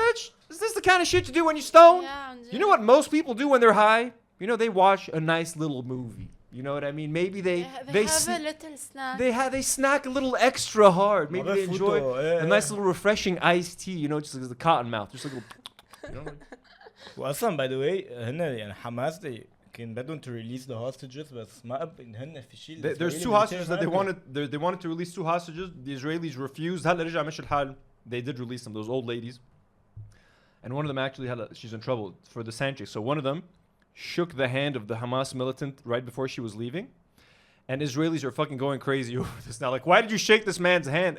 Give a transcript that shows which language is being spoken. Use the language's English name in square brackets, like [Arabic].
[English] Bitch, is this the kind of shit you do when you're stoned? Yeah, You know what most people do when they're high? They watch a nice little movie. You know what I mean? Maybe they have a little snack. they snack a little extra hard. Maybe they enjoy a nice little refreshing iced tea. Just the cotton mouth, just like a little. [Arabic] واصلا [English] by the way [Arabic] هن يعني حماس كان بدهم [English] to release the hostages [Arabic] بس ما هن في شيء. [English] There's two hostages that they wanted to release two hostages. The Israelis refused. [Arabic] هلا رجع مشي الحال. [English] They did release them. Those old ladies. And one of them actually she's in trouble for the sanctuary. So one of them shook the hand of the Hamas militant right before she was leaving. And Israelis are fucking going crazy over this now. Like, why did you shake this man's hand?